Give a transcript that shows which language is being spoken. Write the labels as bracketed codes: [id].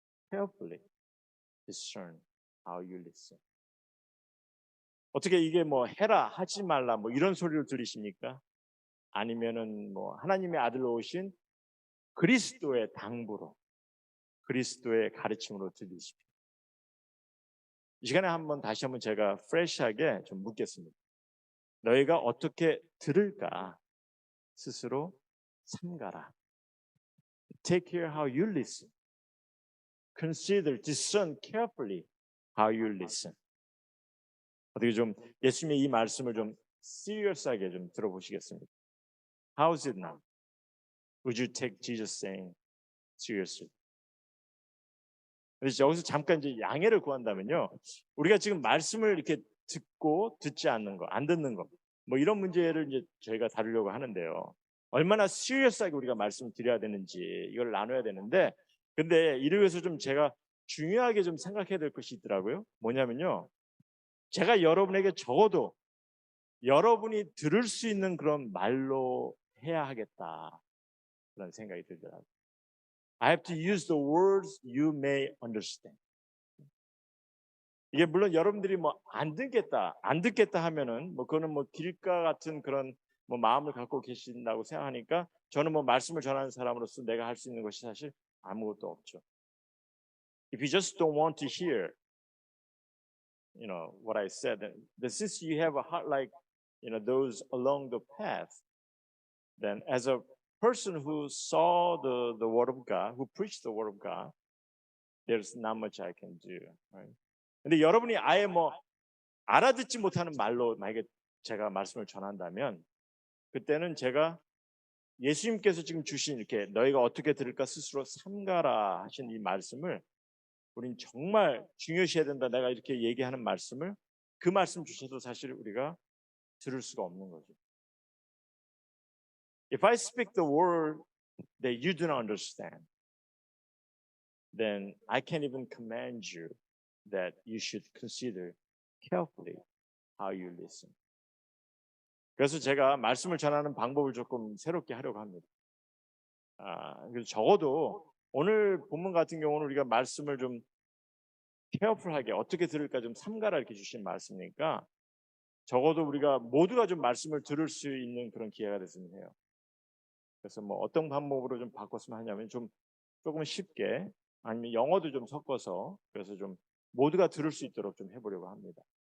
[en] Carefully discern how you listen. [ko] 어떻게 이게 뭐 해라 하지 말라 뭐 이런 소리를 들으십니까? 아니면은 뭐 하나님의 아들로 오신 그리스도의 당부로 그리스도의 가르침으로 들으십니까? 이 시간에 다시 한번 제가 프레시하게 좀 묻겠습니다. 너희가 어떻게 들을까 스스로 삼가라. [en] Take care how you listen. Consider, discern carefully how you listen. [ko] 어떻게 좀 예수님의 이 말씀을 좀 serious하게 좀 들어보시겠습니까? [en] How is it now? Would you take Jesus saying seriously? [ko] 그래서 여기서 잠깐 이제 양해를 구한다면요. 우리가 지금 말씀을 이렇게 듣고 듣지 않는 거, 안 듣는 거, 뭐 이런 문제를 이제 저희가 다루려고 하는데요. 얼마나 serious하게 우리가 말씀을 드려야 되는지 이걸 나눠야 되는데, 근데 이를 위해서 좀 제가 중요하게 좀 생각해야 될 것이 있더라고요. 뭐냐면요. 제가 여러분에게 적어도 여러분이 들을 수 있는 그런 말로 해야 하겠다. 그런 생각이 들더라고요. [en] I have to use the words you may understand. [ko] 이게 물론 여러분들이 뭐 안 듣겠다 하면은 뭐 그거는 뭐 길가 같은 그런 뭐 마음을 갖고 계신다고 생각하니까 저는 뭐 말씀을 전하는 사람으로서 내가 할 수 있는 것이 사실 아무것도 없죠. [en] If you just don't want to hear, what I said, then since you have a heart like, those along the path, then as a person who saw the word of God, who preached the word of God, there's not much I can do. Right? [ko] 근데 여러분이 아예 뭐 알아듣지 못하는 말로 만약에 제가 말씀을 전한다면 그때는 제가 예수님께서 지금 주신 이렇게 너희가 어떻게 들을까 스스로 삼가라 하신 이 말씀을 우린 정말 중요시해야 된다. 내가 이렇게 얘기하는 말씀을 그 말씀 주셔도 사실 우리가 들을 수가 없는 거죠. [en] If I speak the word that you do not understand, then I can't even command you that you should consider carefully how you listen. [ko] 그래서 제가 말씀을 전하는 방법을 조금 새롭게 하려고 합니다. 그래서 적어도 오늘 본문 같은 경우는 우리가 말씀을 좀 케어풀하게 어떻게 들을까 좀 삼가라 이렇게 주신 말씀이니까 적어도 우리가 모두가 좀 말씀을 들을 수 있는 그런 기회가 됐으면 해요. 그래서 뭐 어떤 방법으로 좀 바꿨으면 하냐면 좀 조금 쉽게 아니면 영어도 좀 섞어서 그래서 좀 모두가 들을 수 있도록 좀 해보려고 합니다.